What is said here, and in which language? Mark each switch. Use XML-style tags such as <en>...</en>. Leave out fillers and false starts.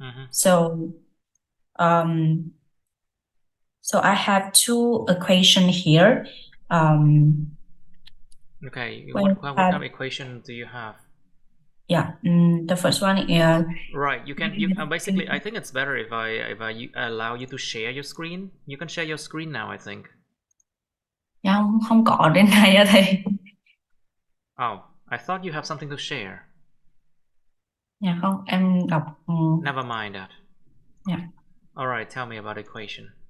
<en>So I have 2 equations here. Okay, what kind of equation do you have? Yeah, the first one is right. You can basically. I think it's better if I allow you to share your screen. You can share your screen now. I think.</en> <vi>Yeah, không có đến này á thầy.</vi> <en>Oh, I thought you have something to share.</en> <vi>Yeah, không, em đọc.</vi> <en>Never mind that. Yeah. All right, tell me about equation.</en>